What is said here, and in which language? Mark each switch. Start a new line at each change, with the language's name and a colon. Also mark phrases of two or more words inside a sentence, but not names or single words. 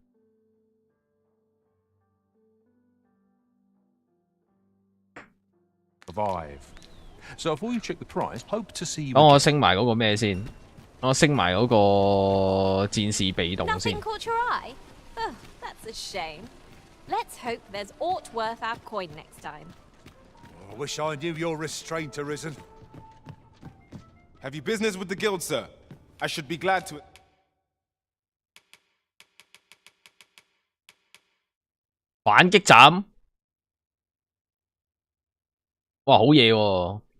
English: So before you check the price, hope to see you.
Cantonese: 等我升埋嗰個咩先？我升埋嗰個戰士被動先。
English: Nothing caught your eye? Oh, that's a shame. Let's hope there's aught worth our coin next time. I wish I knew your restraint, Arisen. Have you business with the guild, sir? I should be glad to.
Cantonese: 反擊斬，哇，好嘢喎！